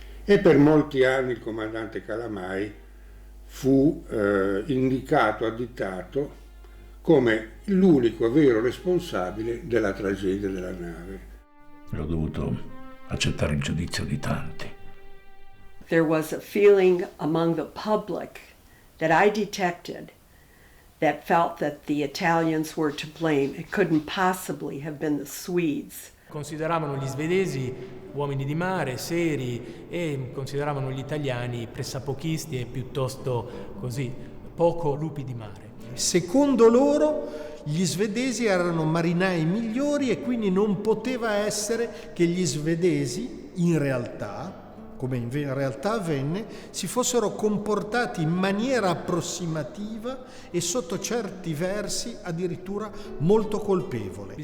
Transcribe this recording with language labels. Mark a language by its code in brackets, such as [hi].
[it] E per molti anni il comandante Calamai fu indicato, additato come l'unico vero responsabile della tragedia della nave. Ho dovuto accettare il giudizio di tanti. [en] There was a feeling among the public that I detected that felt that the Italians were to blame. It couldn't possibly have been the Swedes. [it] Consideravano gli svedesi uomini di mare, seri, e consideravano gli italiani pressapochisti e piuttosto così, poco lupi di mare. Secondo loro Gli svedesi erano marinai migliori e quindi non poteva essere che gli svedesi, in realtà, come in realtà avvenne, si fossero comportati in maniera approssimativa e sotto certi versi addirittura molto colpevole.